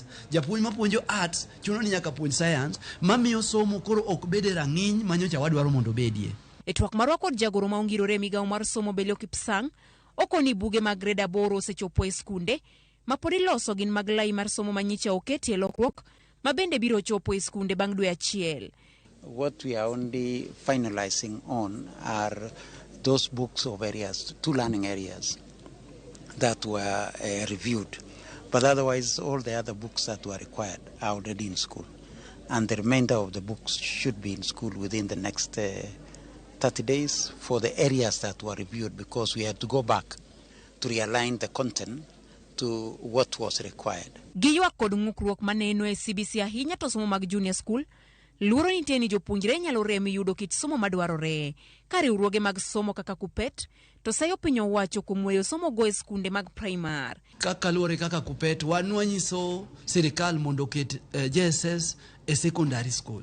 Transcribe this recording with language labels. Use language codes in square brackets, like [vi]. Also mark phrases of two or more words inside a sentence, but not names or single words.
[luo] Japuonj mapuonjo arts chuno ni nyaka puonj science, mamiyo somo koro ok bede rang'iny manyocha wadwaro mondo bedie. E twak marwa kod jagoro ma ongirore migawo mar somo Belio Kipsang, okoni buge mag grade 8 osechopo e skunde ma pod iloso gin mag lai mar somo manyicha oketi e lokruok ma bende biro chopo e skunde bang' dwe achiel. [en] What we are only finalizing on are those books of areas, 2 learning areas that were reviewed. But otherwise, all the other books that were required are already in school. And the remainder of the books should be in school within the next 30 days for the areas that were reviewed, because we had to go back to realign the content to what was required. [luo] Giyuak kod ng'ukruok maneno e CBC ahinya to somo mag junior school, luoro nitie ni jopuonjre nyalo rem yudo kit somo madwarore. Ka riwruoge mag somo kaka Kupet to sayo piny owacho kuom weyo somo go e skunde mag primar. Kaka luore kaka Kupet wanyiso sirikal mondo ket JSS e [en] secondary school.